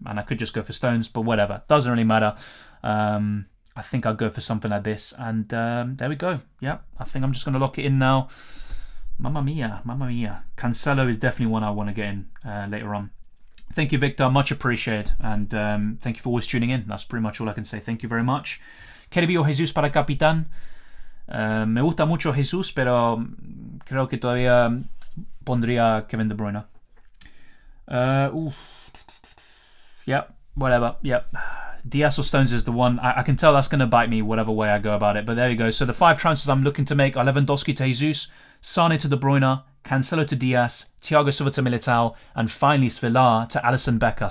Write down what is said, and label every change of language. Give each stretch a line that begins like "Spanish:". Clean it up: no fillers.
English: And I could just go for Stones, but whatever. Doesn't really matter. I think I'll go for something like this. And there we go. Yeah, I think I'm just going to lock it in now. Mamma mia, mamma mia. Cancelo is definitely one I want to get in later on. Thank you, Victor. Much appreciated. And thank you for always tuning in. That's pretty much all I can say. Thank you very much.
Spanish: KDB o Jesus para Capitán. Me gusta mucho Jesús, pero creo que todavía pondría Kevin De Bruyne.
English: Yep, whatever. Yep. Diaz or Stones is the one. I can tell that's going to bite me whatever way I go about it. But there you go. So the 5 transfers I'm looking to make are Lewandowski to Jesus, Sane to De Bruyne, Cancelo to Diaz, Thiago Silva to Militao, and finally Svilar to Alisson Becker.